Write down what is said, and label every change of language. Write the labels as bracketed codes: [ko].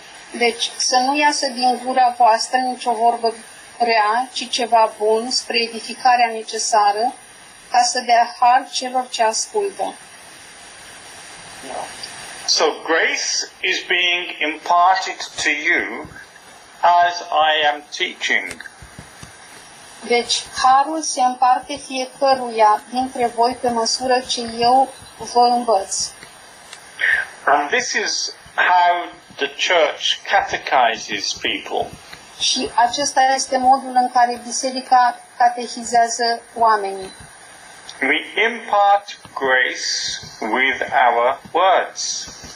[ro] Deci, să nu iasă din gura voastră nicio vorbă rea, ci ceva bun, spre edificarea necesară, ca să dea har celor ce ascultă. [en] So grace is being imparted to you as I am teaching. [ro] Deci, harul se împarte fiecăruia dintre voi pe măsură ce eu vă învăț. [en] And this is how the church catechizes people. [ro] Și acesta este modul în care biserica catehizează oamenii. [en] We impart grace with our words.